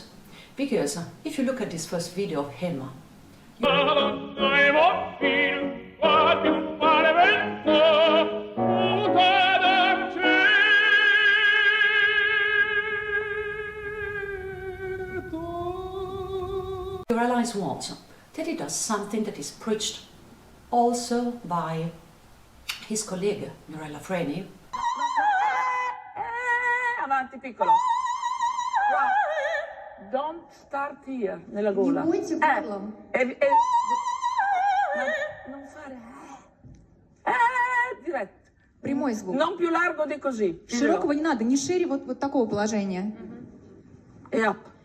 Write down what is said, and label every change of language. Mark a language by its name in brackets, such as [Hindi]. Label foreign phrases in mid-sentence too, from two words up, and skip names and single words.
[English] Because if you look at this first video of him, you realize what? That he does something that is preached also by his colleague Mirella Freni. [Italian] Avanti piccolo. [English] Don't start here, [Italian] nella gola. [Russian] Не бойте горлом. [Italian] Non fare diretto. [Russian] Прямой звук. [Italian] Non più largo di così. [Russian] Широкого не надо, не шире вот такого положения. [Italian] E up.